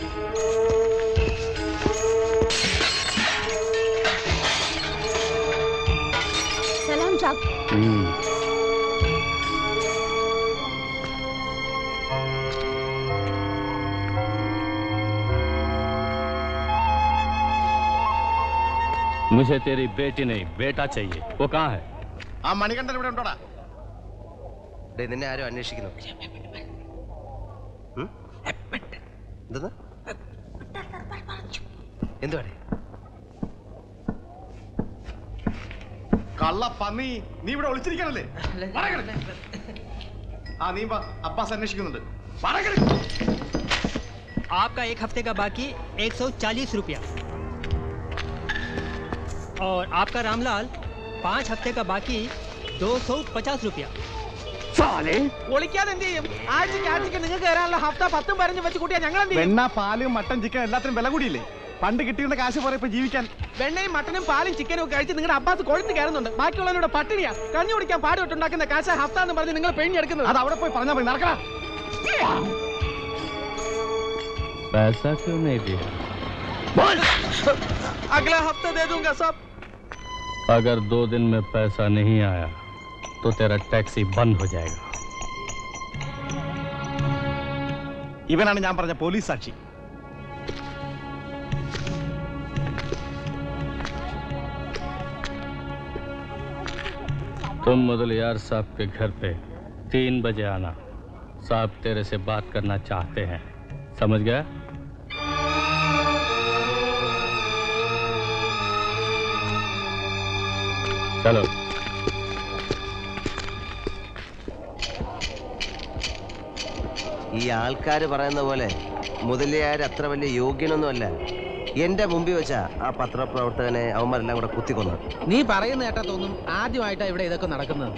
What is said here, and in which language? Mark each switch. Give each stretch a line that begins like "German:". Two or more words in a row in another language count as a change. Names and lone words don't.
Hindi: सलाम साहब। मुझे तेरी बेटी नहीं बेटा चाहिए। वो कहाँ है?
Malayalam: ആ മണികണ്ഠൻ ഇവിടെ ഉണ്ടോടാ? നിന്നെ ആരും അന്വേഷിക്കുന്നു. എന്തുവാടേ? കള്ള പന്നി, നീ ഇവിടെ ഒളിച്ചിരിക്കണല്ലേ? ആ നീ അബ്ബാസ് അന്വേഷിക്കുന്നുണ്ട്.
Hindi: आपका एक हफ्ते का बाकी 140 रुपया और आपका रामलाल 5 हफ्ते का बाकी 250 रुपया।
Malayalam: ഒളിക്കാതെ എന്ത് ചെയ്യും? ആഴ്ചക്ക് നിങ്ങൾക്ക് തരാനുള്ള ഹഫ്ത 10 15 വെച്ച് കൂട്ടിയാ ഞങ്ങൾ എന്ത് ചെയ്യും? വെണ്ണ, പാല്, മട്ടൻ, ചിക്കൻ എല്ലാത്തിനും വില കൂടിയില്ലേ? പണ്ട് കിട്ടിയിരുന്ന കാശ് പോലെ ഇപ്പൊ ജീവിക്കാൻ. വെണ്ണയും മട്ടനും പാലും ചിക്കനും ഒക്കെ കഴിച്ച് നിങ്ങളുടെ അബ്ബാസ് കൊഴുത്ത് കയറുന്നുണ്ട്. ബാക്കിയുള്ളവരുടെ പട്ടിണിയാ. കഞ്ഞി കുടിക്കാൻ പാടുപെട്ടുണ്ടാക്കുന്ന കാശ ഹഫ്ത എന്ന് പറഞ്ഞ് നിങ്ങൾ പെയിഞ്ഞെടുക്കുന്നത്. അത് അവിടെ പോയി പറഞ്ഞാൽ മതി. നടക്കടാ.
Hindi: पैसा क्यों नहीं दिया? अगला हफ्ता दे दूंगा साहब। अगर 2 दिन में पैसा नहीं आया तो तेरा टैक्सी बंद हो जाएगा।
Malayalam: ഇവനാണ് ഞാൻ പറഞ്ഞ പോലീസ് സാക്ഷി.
Hindi: तुम मुदलियार साहब के घर पे 3 बजे आना। साहब तेरे से बात करना चाहते हैं। समझ गया? चलो।
Malayalam: ഈ ആൾക്കാർ പറയുന്ന പോലെ മുതലിയാർ അത്ര വലിയ യോഗ്യനൊന്നുമല്ല. എന്റെ മുമ്പിൽ വെച്ചാ ആ പത്രപ്രവർത്തകനെ അവന്മാരെല്ലാം കൂടെ കുത്തിക്കൊന്നു. നീ പറയുന്ന കേട്ടാ തോന്നും ആദ്യമായിട്ടാ ഇവിടെ ഇതൊക്കെ നടക്കുന്നത്.